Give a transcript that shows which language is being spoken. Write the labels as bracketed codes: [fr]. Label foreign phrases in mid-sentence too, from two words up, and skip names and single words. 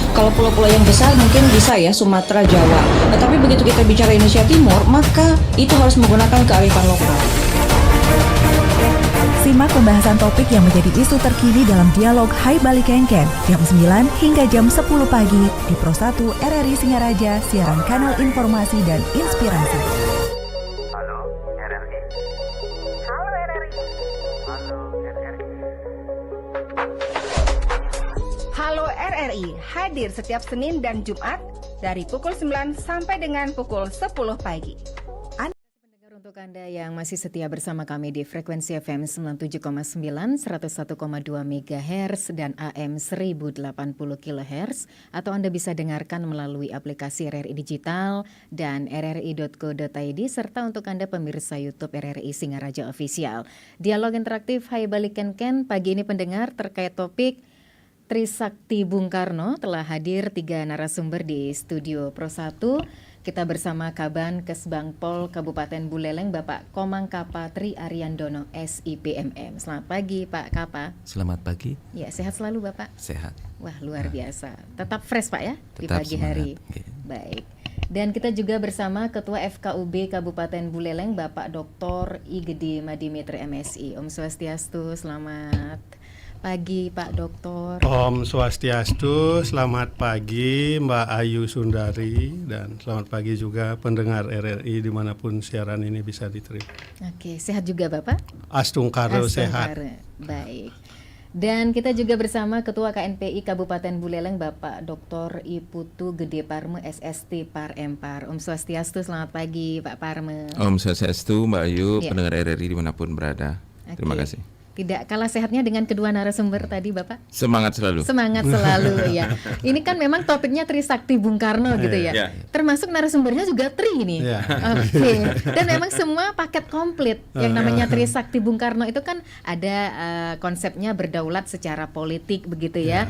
[id] Kalau pulau-pulau yang besar mungkin bisa ya Sumatera, Jawa. Tapi begitu kita bicara Indonesia Timur, maka itu harus menggunakan kearifan lokal. Simak pembahasan topik yang menjadi isu terkini dalam dialog Hai Bali Kengken jam 9 hingga jam 10 pagi di Pro 1 RRI Singaraja, siaran kanal informasi dan inspirasi. Halo RRI. Halo RRI. Halo RRI. Halo RRI hadir setiap Senin dan Jumat dari pukul 9 sampai dengan pukul 10 pagi. Untuk Anda yang masih setia bersama kami di frekuensi FM 97,9, 101,2 MHz dan AM 1080 kHz, atau Anda bisa dengarkan melalui aplikasi RRI Digital dan rri.co.id, serta untuk Anda pemirsa YouTube RRI Singaraja Official. Dialog interaktif Hai Bali Kengken pagi ini pendengar terkait topik Trisakti Bung Karno. Telah hadir 3 narasumber di studio Pro 1. Kita bersama Kaban Kesbangpol Kabupaten Buleleng, Bapak Komang Kapa Tri Ariandono SIPMM. Selamat pagi Pak Kapa. Selamat pagi. Ya, sehat selalu Bapak. Sehat. Wah, luar biasa. Tetap fresh Pak ya di Tetap pagi semangat. hari. Okay. Baik. Dan kita juga bersama Ketua FKUB Kabupaten Buleleng, Bapak Dr. I Gede Madimitri MSI. [ban] Om Swastiastu, [id] selamat pagi Pak Doktor. [ban] Om Swastiastu, [id] selamat pagi Mbak Ayu Sundari, dan selamat pagi juga pendengar RRI dimanapun siaran ini bisa diterima. Oke, sehat juga Bapak? Astungkaro sehat. Baik. Dan kita juga bersama Ketua KNPI Kabupaten Buleleng, Bapak Dr. I Putu Gede Parme SST Parempar. [ban] Om Swastiastu, [id] selamat pagi Pak Parme. [ban] Om Swastiastu, [id] Mbak Ayu, Ya. pendengar RRI dimanapun berada. Terima Oke. kasih. Tidak kalah sehatnya dengan kedua narasumber tadi Bapak. Semangat selalu. Semangat selalu ya. Ini kan memang topiknya Trisakti Bung Karno gitu ya. Ya. Termasuk narasumbernya juga Tri ini. Ya. Oke. Dan memang semua paket komplit. Yang namanya Trisakti Bung Karno itu kan ada konsepnya berdaulat secara politik begitu ya.